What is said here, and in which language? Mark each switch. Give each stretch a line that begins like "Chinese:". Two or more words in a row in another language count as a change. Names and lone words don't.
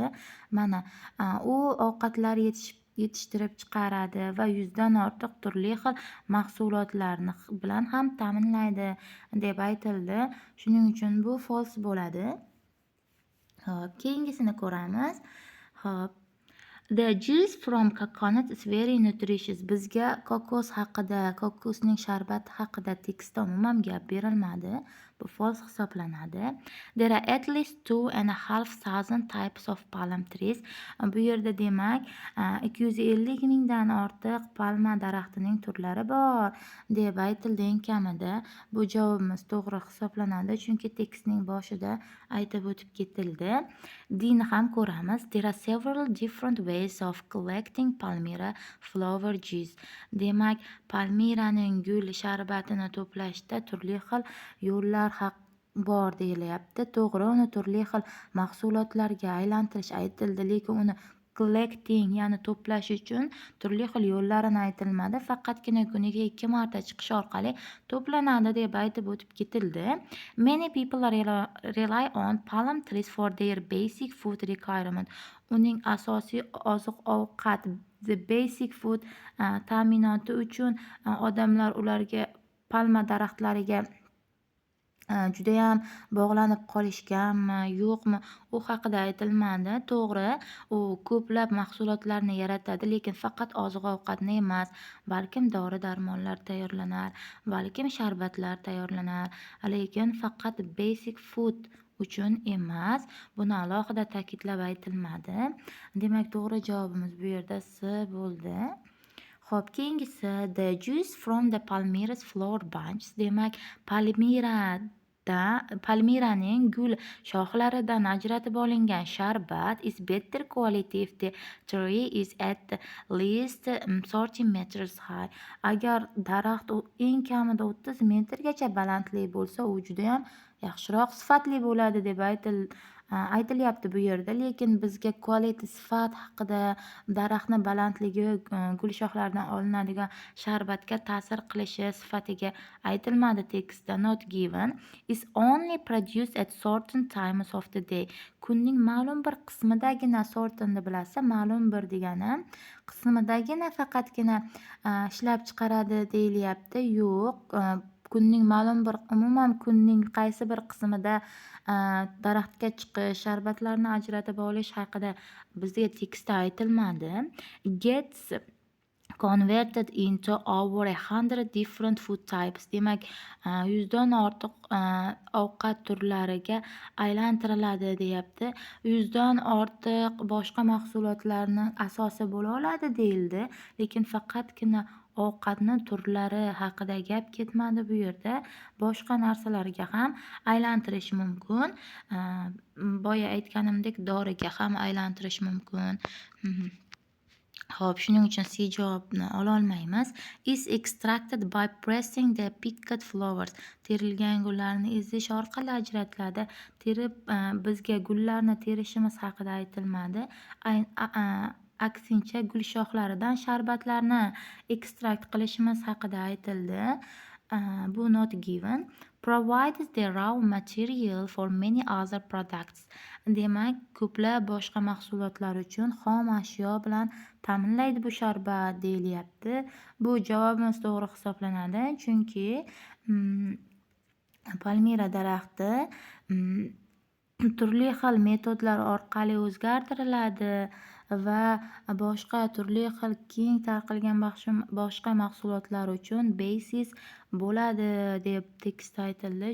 Uzbek: Mana, u ovqatlar yetishtirib chiqaradi va 100 dan ortiq turli xil mahsulotlarni bilan ham ta'minlaydi deb aytildi. Shuning uchun bu false bo'ladi. Hop, keyingisini ko'ramiz. Hop.
English: The juice from coconut is very nutritious.
Uzbek: Bizga kokos haqida, kokosning sharbati haqida tekstda umuman gap berilmadi. Bu false hisoblanadi.
English: There are at least 2,500 types of palm trees.
Uzbek: Bu yerda demak 250 mingdan ortiq palma daraxtining turlari bor deb aytildi eng kamida. Bu javobimiz to'g'ri hisoblanadi, chunki tekstning boshida aytib o'tib ketildi. Dini ham ko'ramiz.
English: There are several different ways of collecting Palmyra flower juice.
Uzbek: Demak, Palmiraning gul sharbatini to'plashda turli xil yo'llar bor deyilyapti. To'g'ri, uni turli xil mahsulotlarga aylantirish aytildi, lekin uni collecting, ya'ni to'plash uchun turli xil yo'llarini aytilmadi. Faqatgina kuniga 2 marta chiqish orqali to'planadi deb aytib o'tib ketildi.
English: Many people rely on palm trees for their basic food requirement.
Uzbek: Uning asosiy oziq-ovqat,
English: the basic food
Uzbek: ta'minoti uchun odamlar ularga, palma daraxtlariga judayam bog'lanib qolishganmi, yo'qmi, u haqida aytilmadi. To'g'ri, u ko'plab mahsulotlarni yaratadi, lekin faqat oziq-ovqatni emas, balkim dori-darmonlar tayyorlanar, balkim sharbatlar tayyorlanar, lekin faqat
English: basic food
Uzbek: uchun emas. Buni alohida ta'kidlab aytilmadi. Demak, to'g'ri javobimiz bu yerda C bo'ldi. Xo'p, keyingisi
English: the juice from the Palmyra's flower bunches.
Uzbek: Demak, Palmiraning gul shoxlaridan ajratib olingan sharbat
English: is better quality if the tree is at least 30 meters high.
Uzbek: Agar daraxt eng kamida 30 metrgacha balandlik bo'lsa, u juda ham yaxshiroq, sifatli bo'ladi deb aytilyapti bu yerda. Lekin bizga quality, sifat haqida, daraxtni balandligi, gul shoxlaridan olinadigan sharbatga ta'sir qilishi sifatiga aytilmadi tekstda.
English: Not given. Is only produced at certain times of the day.
Uzbek: Kunning ma'lum bir qismidagina, certain bilasiz, ma'lum bir degani qismidagina faqatgina ishlab chiqaradi deyilyapti. Yo'q, kunning ma'lum bir, umuman kunning qaysi bir qismida daraxtga chiqish, sharbatlarni ajratib olish haqida bizga tekstda aytilmadi.
English: Gets converted into over 100 different food types.
Uzbek: Demak, 100 dan ortiq ovqat turlariga aylantiriladi deyapti. 100 dan ortiq boshqa mahsulotlarning asosi bo'la oladi deyildi, lekin faqatgina ovqatni turlari haqida gap ketmadi bu yerda. Boshqa narsalarga ham aylantirish mumkin. Boya aytganimdek, doriga ham aylantirish mumkin. Xo'p, shuning uchun C javobni ola olmaymiz.
English: Is extracted by pressing the picked flowers.
Uzbek: Terilgan gullarni ezish orqali ajratiladi. Terib, bizga gullarni terishimiz haqida aytilmadi. Aksincha, gul shoxlaridan sharbatlarni ekstrakt qilishimiz haqida aytildi. Bu
English: not given. Provides the raw material for many other products.
Uzbek: Demak, ko'plab boshqa mahsulotlar uchun xom ashyo bilan ta'minlaydi bu sharbat deyilyapti. Bu javobimiz to'g'ri hisoblanadi, chunki Palmira daraxti turli xil metodlar orqali o'zgartiriladi va boshqa turli xil keng tarqalgan boshqa mahsulotlar uchun basis bo'ladi deb tekstda aytildi.